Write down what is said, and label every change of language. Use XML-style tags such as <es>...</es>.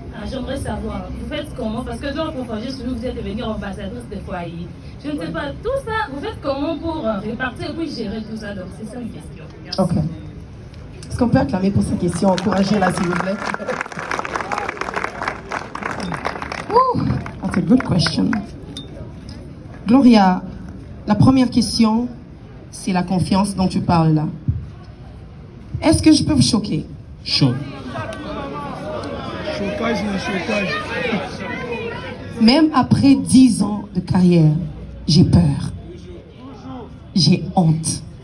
<fr>J'aimerais savoir, vous faites comment? Parce que genre, pour juste vous êtes devenue ambassadrice de foyer. Je ne sais pas, tout ça, vous faites comment pour répartir et puis gérer tout ça? Donc, c'est ça une question. Merci. Ok. Est-ce qu'on peut acclamer pour cette question? Encouragez-la, s'il vous plaît.</fr> <en>Ouh, that's a good question.</en> <fr>Gloria, la première question, c'est la confiance dont tu parles là. Est-ce que je peux vous choquer? Chaud. Chocage, le chocage. Même après 10 ans de carrière, j'ai peur. J'ai honte.</fr>